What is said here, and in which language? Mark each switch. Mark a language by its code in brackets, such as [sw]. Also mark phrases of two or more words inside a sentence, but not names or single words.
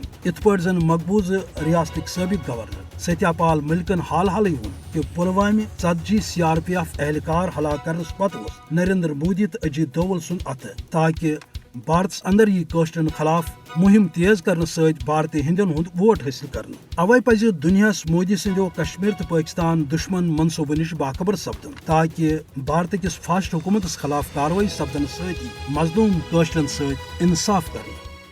[ks] ات پٲٹھۍ زن مقبوضہ ریاستک سابق گورنر ستیا پال ملکن حال حالے وون کہ پلوامہ 40 CRPF اہلکار ہلاک کرنس پتہ نریندر مودی تو اجیت دوول سن اتھ تاکہ بھارتس اندر یہ کوشرن خلاف مہم تیز کرنے ست بھارتی ہندین ہند ووٹ حاصل کرنے۔ اوے پز دنیاس مودی سندو کشمیر تو پاکستان دشمن منصوبہ نش باخبر سپدن تاکہ بھارت کس فاسٹ حکومتس خلاف کاروٲیی سپدن ست مظلوم کوشرن ست انصاف کرنے۔